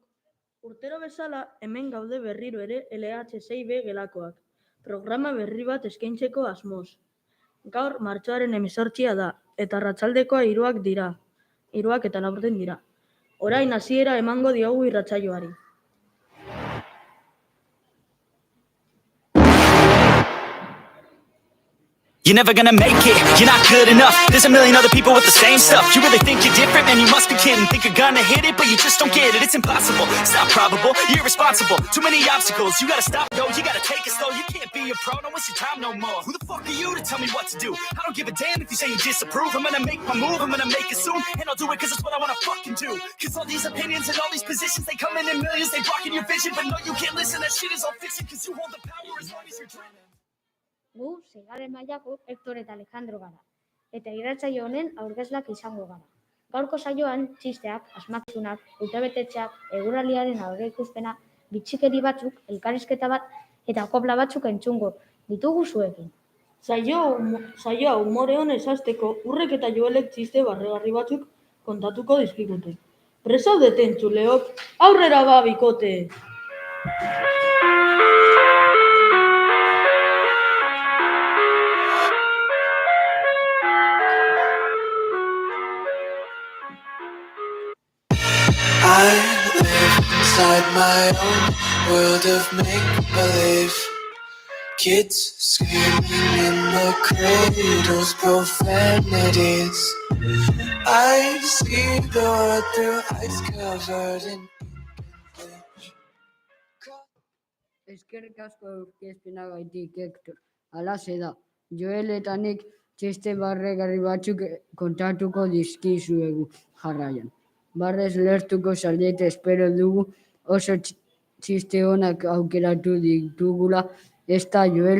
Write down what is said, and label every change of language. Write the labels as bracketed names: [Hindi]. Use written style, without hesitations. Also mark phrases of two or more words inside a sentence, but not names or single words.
[Basque] Urtero bezala, hemen gaude berriro ere LH6B gelakoak. Programa berri bat eskaintzeko asmoz. Gaur martxoaren 18 da, eta arratsaldekoa 3 dira. 3:04 dira. Orain hasiera emango diogu irratsaioari. [English] You're never gonna make it, you're not good enough. There's a million other people with the same stuff. You really think you're different, man, you must be kidding. Think you're gonna hit it, but you just don't get it. It's impossible, it's not probable, you're irresponsible. Too many obstacles, you gotta stop, yo, you gotta take it slow. You can't be a pro, don't waste your time no more. Who the fuck are you to tell me what to do? I don't give a damn if you say you disapprove. I'm gonna make my move, I'm gonna make it soon. And I'll do it cause it's what I wanna fucking do. Cause all these opinions and all these positions, they come in millions. They blocking your vision, but no, you can't listen. That shit is all fiction cause you hold the power as long as you're dreaming. [Basque] Gu, seigarren mailako Hector eta Alejandro gara, eta irratsaio honen aurkezlak izango gara. Gaurko saioan, txisteak, asmakizunak, urtebetetzeak, eguraldiaren aurreikuspena, bitxikeri batzuk, elkarrizketa bat eta kopla batzuk entzungo ditugu zuekin. Saioa umore honez hasteko Urrek eta Joelek txiste barregarri batzuk kontatuko dizkigute. Prest zaudete entzuleok, aurrera ba bikote! [English] I live inside my own world of make-believe. Kids screaming in the cradles, profanities. I see the world through ice covered in ink. [Basque] Eskerrik asko aurkezpenagatik, Hector. Halaxe da, Joel eta nik txiste barregarri batzuk kontatuko dizkizuegu jarraian. Barrez lertuko zaudete espero dugu oso txiste onak aukeratu ditugula, ez da, Joel?